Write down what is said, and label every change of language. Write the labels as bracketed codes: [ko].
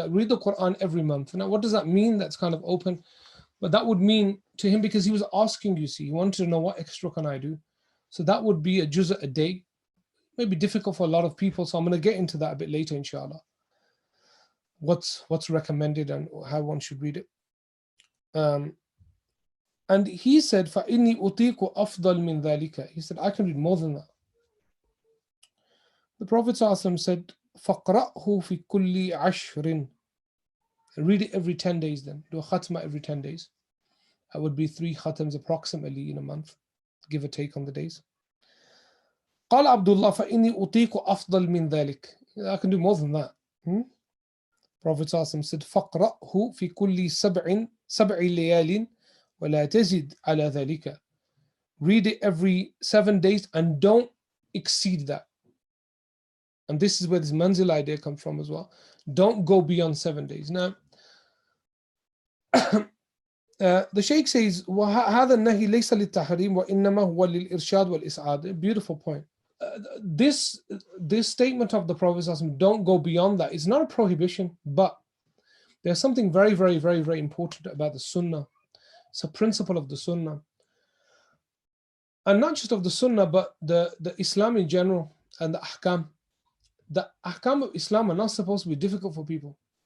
[en] Read the Quran every month. Now, what does that mean? That's kind of open, but that would mean to him, because he was asking, you see, he wanted to know what extra can I do. So that would be a juz' a day. Maybe difficult for a lot of people, so I'm going to get into that a bit later, inshallah. What's recommended and how one should read it. And he said, [ar] فَإِنِّي أُطِيقُ أَفْضَلْ مِنْ ذَلِكَ. [en] He said, I can read more than that. The Prophet ﷺ said, [ar] فَقْرَأْهُ فِي كُلِّ عَشْرٍ. [en] Read it every 10 days then. Do a khatma every 10 days. That would be 3 khatams approximately in a month, give or take on the days. [ar] قال عبد الله فإني أطيق أفضل من ذلك. [en] I can do more than that. Prophet ﷺ said, [ar] فَقْرَأْهُ فِي كُلِّ سَبْعِ لَيَالٍ وَلَا تَزِدْ عَلَى ذَلِكَ. [en] Read it every 7 days and don't exceed that. And this is where this manzil idea comes from as well. Don't go beyond 7 days. Now, the Shaykh says, [ar] وَهَذَا النَّهِي لَيْسَ لِلتَّحْرِيمِ وَإِنَّمَا هُوَ لِلْإِرْشَادِ وَالْإِسْعَادِ. [en] A beautiful point. This statement of the Prophet, don't go beyond that, it's not a prohibition, but there's something very, very, very, very important about the Sunnah. It's a principle of the Sunnah. And not just of the Sunnah, but the Islam in general and the Ahkam. The Ahkam of Islam are not supposed to be difficult for people.